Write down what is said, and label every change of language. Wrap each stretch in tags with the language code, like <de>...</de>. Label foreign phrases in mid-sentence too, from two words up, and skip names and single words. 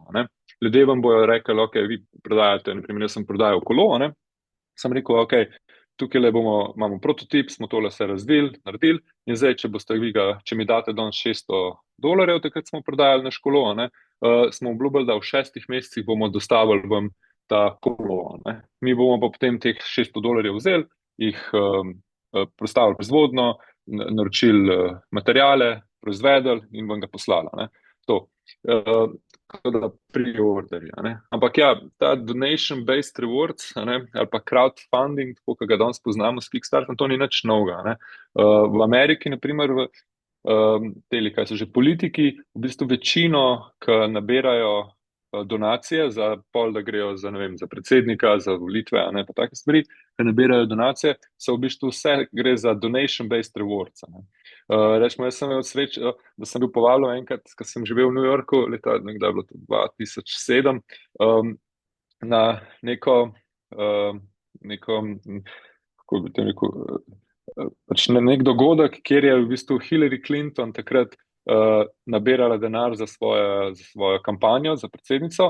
<sl>Ljudje vam bojo rekli, ok, vi prodajate, naprimer, jaz sem prodajal kolo, sem rekel, ok, tukaj imamo prototip, smo tole vse naredili in zdaj, če mi date danes $600, takrat smo prodajali naš kolo, smo obljubili, da v 6 mesecih bomo dostavili vam ta kolo. Mi bomo pa potem teh $600 vzeli, jih postavili proizvodno, naročili materijale, proizvedeli in vam ga poslali. To. Da pre-orderja. Ampak ja, ta</sl> <en>donation-based rewards</en> <sl>ali pa crowdfunding, tako kot ga danes poznamo s Kickstarterom, to ni nič novega. V Ameriki, naprimer, teli, kaj so že politiki, v bistvu večino, ki nabirajo donacije za pol, da grejo za predsednika, za volitve, pa take stvari, ki nabirajo donacije, so v bistvu vse gre za</sl> <en>donation-based rewards.</en> <sl>Rečemo, jaz sem imel srečo, da sem bil povabljen enkrat, ko sem živel v New Yorku, leta nekdaj bilo to 2007, na neko kako bi to rekel, pač na nek dogodek, kjer je v bistvu Hillary Clinton takrat nabirala denar za svojo kampanjo, za predsednico.</sl>